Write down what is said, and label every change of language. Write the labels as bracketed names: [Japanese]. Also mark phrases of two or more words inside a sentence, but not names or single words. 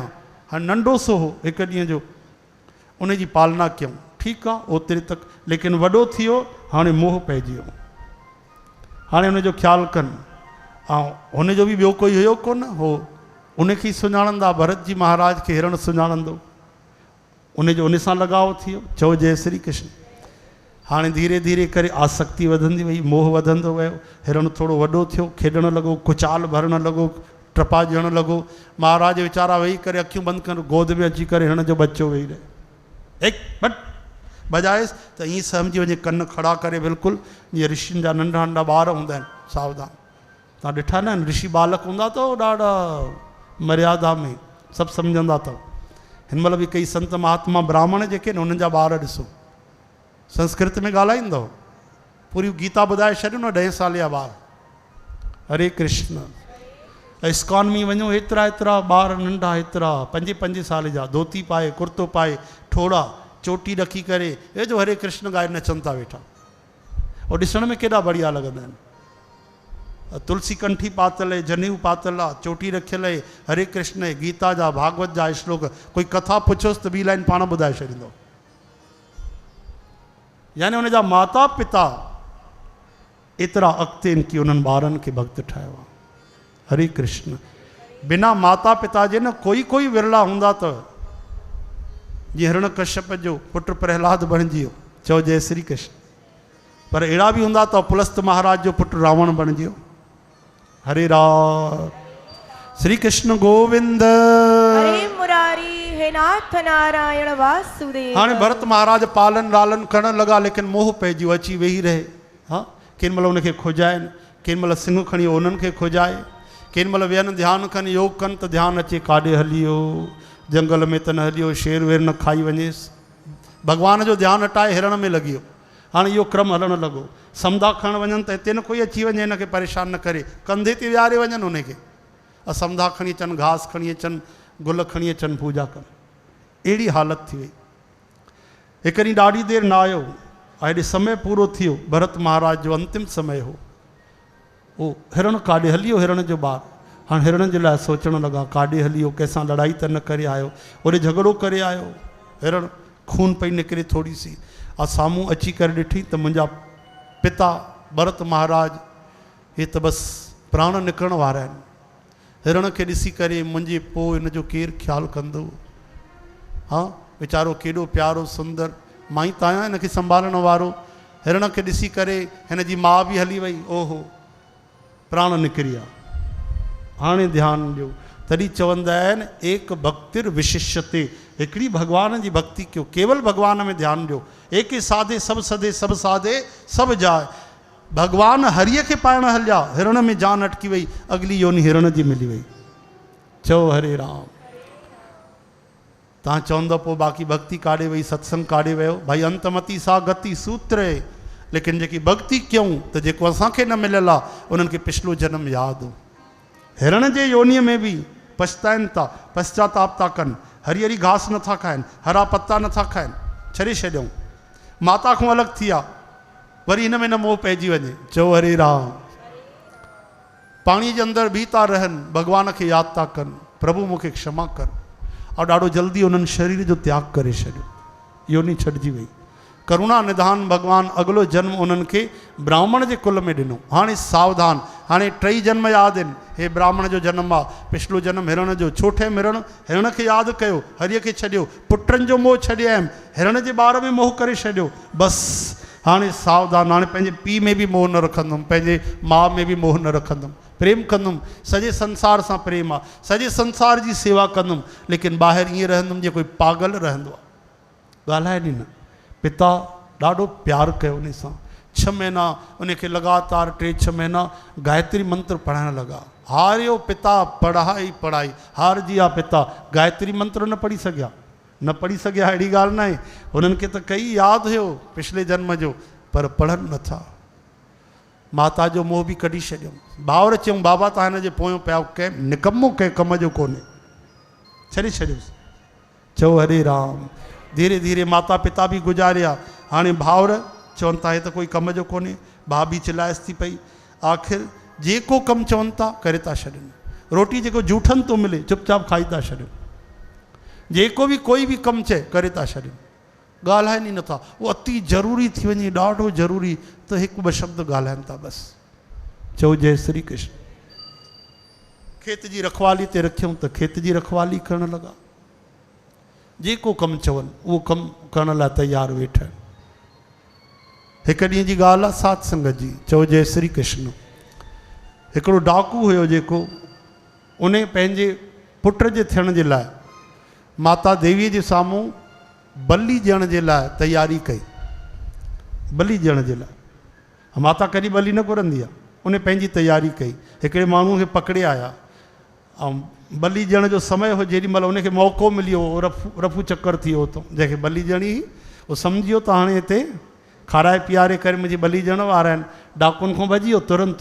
[Sindhi] हाणे नंढो सो हो, हिकु ॾींहं जो उन जी पालना कयूं, ठीकु आहे ओतिरे तक। लेकिन वॾो थी वियो, हाणे मोह पइजी वियो, हाणे उनजो ख़्यालु कनि। ऐं हुनजो बि ॿियो कोई हुयो कोन हो, उनखे ई सुञाणंदा। भरत जी महाराज खे हिरण सुञाणंदो, उनजो उन सां लगाव थी वियो। चओ जय श्री कृष्ण। हाणे धीरे धीरे करे आसक्ति वधंदी वई, मोह वधंदो वियो। हिरण थोरो वॾो थियो, खेॾण लॻो, कुचाल भरण लॻो, टपा ॾियण लॻो। महाराज वीचारा वेही करे अखियूं बंदि कर, गोद में अची करे हिरण जो बच्चो वेही रहे, एक बट बजाएसि त ईअं सम्झी वञे, कन खड़ा करे बिल्कुलु जीअं ऋषियुनि जा नंढा नंढा ॿार हूंदा आहिनि, सावधान। तव्हां ॾिठा न ऋषि बालक हूंदा अथव, ॾाढा मर्यादा में सभु सम्झंदा अथव। हिन महिल बि कई संत महात्मा ब्राह्मण जेके न, उन्हनि जा ॿार ॾिसो संस्कृत में ॻाल्हाईंदो, पूरी गीता ॿुधाए छॾियो न 10 साल जा ॿार। हरे कृष्ण। इस्कॉन में वञो, एतिरा एतिरा ॿार नंढा, एतिरा 5-5 साल जा, धोती पाए, कुर्तो पाए, ठोड़ा चोटी रखी करे, हे जो हरे कृष्ण गाए नचनि था वेठा। और ॾिसण में केॾा बढ़िया लॻंदा आहिनि। तुलसी कंठी पातल आहे, जनेऊ पातल आहे, चोटी रखियल आहे, हरे कृष्ण आहे, गीता जा भागवत जा श्लोक। कोई कथा पुछोसि त ॿी लाइन पाण ॿुधाए छॾींदो। यानी उनजा माता पिता एतिरा अॻिते आहिनि की उन्हनि ॿारनि खे भक्त ठाहियो आहे। हरे कृष्ण। बिना माता पिता जे न कोई कोई विरला हूंदा अथव। जीअं हिरण कश्यप जो पुटु प्रहलाद बणिजी वियो, चओ जय श्री कृष्ण। पर अहिड़ा बि हूंदा अथव, पुलस्त महाराज जो पुटु रावण बणिजी वियो। हरे राम। श्री कृष्ण गोविंद। हरे मुरारी हे नाथ नारायण वासुदेव। हाणे भरत महाराज पालन लालन करण लॻा, लेकिन मोह पइजी वियो, अची वेही रहे। हाँ, केॾी महिल उनखे खोजाइनि, केॾी महिल सिंह खणी उन्हनि खे खोजाए, केॾी महिल वेहनि ध्यानु कनि, योग कनि त ध्यानु अचे काॾे हली वियो, जंगल में त न हली वियो, शेर वेर न खाई वञेसि। भॻवान जो ध्यानु हटाए हिरण में लॻी वियो। हाणे इहो क्रम हलणु लॻो। समुंदा खणणु वञनि त हिते न कोई अची वञे, हिनखे परेशान न करे, कंधे ते विहारे वञनि उनखे। समुंदा खणी अचनि, घास खणी अचनि, गुल खणी अचनि, पूजा कनि। अहिड़ी हालति थी वई। हिकु ॾींहुं ॾाढी देरि न आयो, हेॾे समय पूरो थी वियो, भरत महाराज जो अंतिम समय हो। उहो हिरण काॾे हली वियो, हिरण जो ॿारु। हाणे हिरण जे लाइ सोचणु लॻा, काॾे हली वियो, कंहिंसां लड़ाई त न करे आयो, ओॾे झगड़ो करे आयो। हिरण खून पई निकिरे थोरी सी, साम्हूं अची करे ॾिठी त मुंहिंजा पिता भरत महाराज हे त बसि प्राण निकिरण वारा आहिनि। हिरण खे ॾिसी करे मुंहिंजे पोइ हिन जो केरु ख़्यालु कंदो। हा, वीचारो केॾो प्यारो सुंदर, मां ई त आहियां हिनखे संभालण वारो। हिरण खे ॾिसी करे हिन जी माउ बि हली वई। ओहो, प्राण निकिरी विया। हाणे ध्यानु ॾियो, तॾहिं चवंदा आहिनि [Sanskrit] एक भक्तिर विशिष्यते, [Sindhi] हिकिड़ी भॻवान जी भक्ति कयो, केवल भॻवान में ध्यानु ॾियो। [Hindi] एक ही साधे सभु सधे, सभु साधे सभु जाए। [Sindhi] भॻवान हरीअ खे पाइण हलिया, हिरण में जान अटकी वई, अगली योनि हिरण जी मिली वई। चओ हरे राम। तव्हां चवंदव पोइ बाक़ी भक्ति काॾे वई, सत्संग काॾे वियो? भाई [Sanskrit] अंतमती सा गति [Sindhi] सूत्र आहे। लेकिन जेकी भक्ति कयूं त जेको असांखे न मिलियल आहे, उन्हनि खे पिछलो जन्म यादि हो। हिरण जे योनीअ में बि पछताइनि था, पश्चाताप था कनि, हरी हरी घास नथा खाइनि, हरा पत्ता नथा खाइनि, छॾे छॾियऊं, माता खां अलॻि थी विया, वरी हिन में न मोह पइजी वञे, चओ हरे राम। पाणी जे अंदरि बि था रहनि, भॻवान खे यादि था कनि, प्रभु मूंखे क्षमा कर, और ॾाढो जल्दी उन्हनि शरीर जो त्याग करे छॾियो, योनी छॾिजी वई। करुणा निधान भगवान अगलो जन्म उन्हनि खे ब्राह्मण जे कुल में ॾिनो। हाणे सावधान, हाणे टई जन्म यादि आहिनि, हे ब्राह्मण जो जन्म आहे, पिछलो जन्म हिरण जो, छो ठहियमि हिरण खे यादि कयो, हरीअ खे छॾियो, पुटनि जो मोह छॾे आयमि, हिरण जे ॿार में मोह करे छॾियो, बसि हाणे सावधान, हाणे पंहिंजे पीउ में बि मोह न रखंदुमि, पंहिंजे माउ में बि मोह न रखंदुमि, प्रेम कंदुमि, सॼे संसार सां प्रेम आहे, सॼे संसार जी सेवा कंदुमि, लेकिन ॿाहिरि ईअं रहंदुमि जीअं कोई पागल रहंदो आहे, ॻाल्हाए ॾिन। पिता ॾाढो प्यारु कयो उन सां, 6 महीना उनखे लगातार 3-6 महीना गायत्री मंत्र पढ़ाइण लॻा। हारियो पिता पढ़ाई पढ़ाई, हारजी आहे पिता, गायत्री मंत्र न पढ़ी सघिया, न पढ़ी सघिया अहिड़ी ॻाल्हि न आहे, हुननि खे त कई यादि हुयो पिछले जन्म जो, पर पढ़नि नथा। माता जो मोह बि कढी छॾियऊं। भाउर चयूं बाबा तव्हां हिन जे पोयों पिया, कंहिं निकमो कंहिं कम जो कोन्हे, छॾे छॾियोसि, चओ हरे राम। धीरे धीरे माता पिता बि गुज़ारिया, हाणे भाउर चवनि था हे त कोई कम जो कोन्हे, भाउ बि चिलायसि थी पई, आख़िर जेको कमु चवनि था करे था छॾनि, रोटी जेको जूठनि थो मिले चुपचाप खाई था छॾनि, जेको बि कोई बि कमु चए करे था छॾनि, ॻाल्हाइनि ई नथा, उहो अति ज़रूरी थी वञे, ॾाढो ज़रूरी त 1-2 शब्द ॻाल्हाइनि था बसि। चओ जय श्री कृष्ण। खेत जी रखवाली ते रखियऊं त खेत जी रखवाली करण लॻा, जेको कमु चवनि उहो कमु करण लाइ तयारु वेठा आहिनि। हिकु ॾींहं जी ॻाल्हि आहे सात संगत जी, चओ जय श्री कृष्ण। हिकिड़ो डाकू हुयो जेको उन पंहिंजे पुट जे थियण जे लाइ माता देवीअ जे साम्हूं बलि ॾियण जे लाइ तयारी कई, बलि ॾियण जे लाइ। माता कॾहिं बलि न घुरंदी आहे, उन पंहिंजी तयारी कई, हिकिड़े माण्हू खे पकड़े आया, ऐं बलि ॾियण जो समय हो, जेॾी महिल उनखे मौक़ो मिलियो, रफू चकर थी वियो, तो जंहिंखे बलि ॾियणी उहो सम्झियो त हाणे हिते खाराए पीआरे करे मुंहिंजी बलि ॾियण वारा आहिनि, डाकुनि खां भॼी वियो तुरंत।